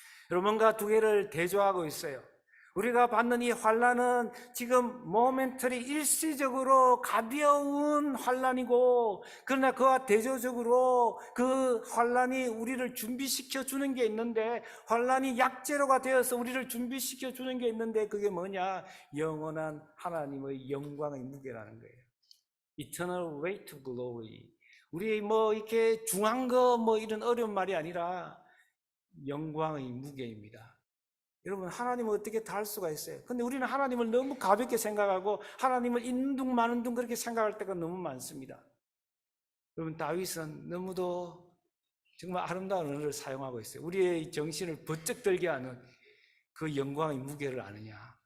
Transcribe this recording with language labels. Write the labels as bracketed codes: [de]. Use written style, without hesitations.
[ko] 여러분, 뭔가 두 개를 대조하고 있어요. 우리가 받는 이 환난은 지금 모멘터리 일시적으로 가벼운 환난이고, 그러나 그와 대조적으로 그 환난이 우리를 준비시켜 주는 게 있는데, 환난이 약재료가 되어서 우리를 준비시켜 주는 게 있는데, 그게 뭐냐? 영원한 하나님의 영광의 무게라는 거예요. [en] Eternal weight of glory. [ko] 우리 이렇게 중한 거 이런 어려운 말이 아니라 영광의 무게입니다. 여러분, 하나님은 어떻게 다 할 수가 있어요? 근데 우리는 하나님을 너무 가볍게 생각하고 하나님을 있는 둥 마는 둥 그렇게 생각할 때가 너무 많습니다. 여러분, 다윗은 너무도 정말 아름다운 언어를 사용하고 있어요. 우리의 정신을 번쩍 들게 하는 그 영광의 무게를 아느냐?